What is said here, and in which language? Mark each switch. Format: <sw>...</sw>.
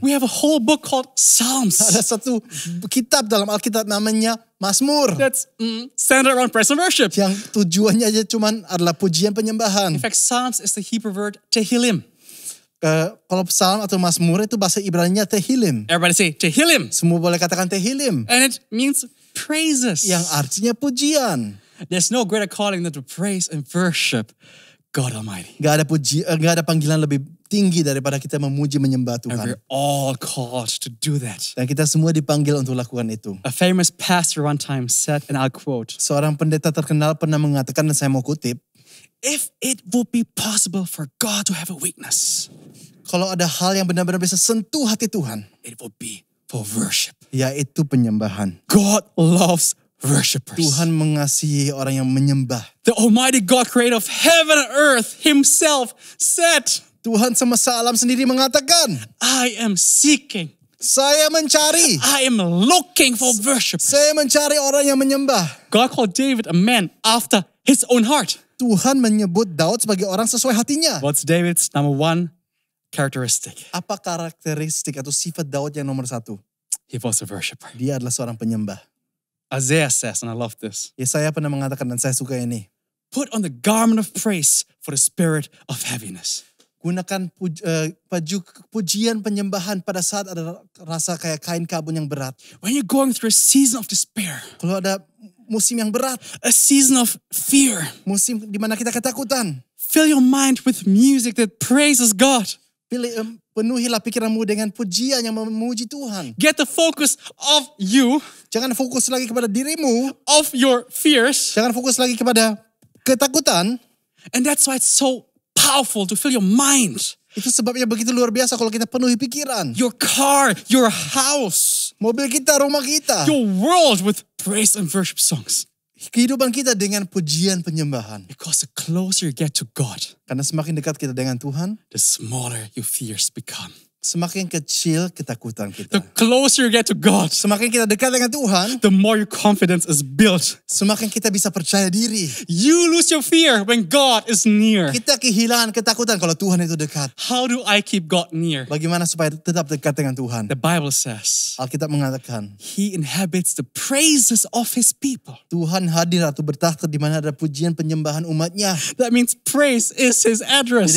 <en>We have a whole book called Psalms.</en> <id>Ada satu kitab dalam Alkitab namanya Mazmur.</id> <en>That's centered around praise and worship.</en> <id>Yang tujuannya aja cuman adalah pujian penyembahan.</id> <en>In fact, Psalms is the Hebrew word Tehillim.</en> <id>Kalau psalm atau Mazmur itu bahasa Ibrani-nya Tehillim.</id> <en>Everybody say Tehillim.</en> <id>Semua boleh katakan Tehillim.</id> <en>And it means praises.</en> <id>Yang artinya pujian.</id> <en>There's no greater calling than to praise and worship God Almighty.</en> <id>Gak ada panggilan lebih tinggi daripada kita memuji menyembah</id> <en>And</en> <id>Tuhan.</id> <en>we're all called to do that.</en> <id>Dan kita semua dipanggil untuk lakukan itu.</id> <en>A famous pastor one time said, and I'll quote,</en> <id>Seorang pendeta terkenal pernah mengatakan, dan saya mau kutip,</id> <en>if it would be possible for God to have a weakness,</en> <id>kalau ada hal yang benar-benar bisa sentuh hati Tuhan,</id> <en>it would be for worship.</en> <id>yaitu penyembahan.</id> <en>God loves worshipers.</en> <id>Tuhan mengasihi orang yang menyembah.</id> <en>The Almighty God, creator of heaven and earth, himself said,</en> <id>Tuhan semesta alam sendiri mengatakan,</id> <en>I am seeking,</en> <id>saya mencari.</id> <en>I am looking for worshipers.</en> <id>Saya mencari orang yang menyembah.</id> <en>God called David a man after his own heart.</en> <id>Tuhan menyebut Daud sebagai orang sesuai hatinya.</id> <en>What's David's number one characteristic?</en> <id>Apa karakteristik atau sifat Daud yang nomor 1?</id> <en>He was a worshiper.</en> <id>Dia adalah seorang penyembah.</id> <en>Isaiah says, and I love this,</en> <id>Yesaya pernah mengatakan, dan saya suka ini.</id> <en>Put on the garment of praise for the spirit of heaviness.</en> <id>Gunakan baju pujian penyembahan pada saat ada rasa kayak kain kabun yang berat.</id> <en>When you're going through a season of despair,</en> <id>Kalau ada musim yang berat,</id> <en>a season of fear,</en> <id>musim di mana kita ketakutan,</id> <en>fill your mind with music that praises God.</en> <id>Penuhilah pikiranmu dengan pujian yang memuji Tuhan.</id> <en>Get the focus of you,</en> <id>Jangan fokus lagi kepada dirimu,</id> <en>of your fears.</en> <id>jangan fokus lagi kepada ketakutan.</id> <en>And that's why it's so powerful to fill your mind,</en> <id>Itu sebabnya begitu luar biasa kalau kita penuhi pikiran.</id> <en>your car, your house,</en> <id>Mobil kita, rumah kita,</id> <en>your world with praise and worship songs.</en> <id>kehidupan kita dengan pujian penyembahan.</id> <en>Because the closer you get to God,</en> <id>Karena semakin dekat kita dengan Tuhan,</id> <en>the smaller your fears become.</en> <id>semakin kecil ketakutan</id> <en>The</en> <id>kita.</id> <en>closer you get to God,</en> <id>Semakin kita dekat dengan Tuhan,</id> <en>the more your confidence is built.</en> <id>semakin kita bisa percaya diri.</id> <en>You lose your fear when God is near.</en> <id>Kita kehilangan ketakutan kalau Tuhan itu dekat.</id> <en>How do I keep God near?</en> <id>Bagaimana supaya tetap dekat dengan Tuhan?</id> <en>The Bible says,</en> <id>Alkitab mengatakan,</id> <en>He inhabits the praises of His people.</en> <id>Tuhan hadir atau bertakhta di mana ada pujian penyembahan umatnya.</id> <en>That means praise is His address.</en>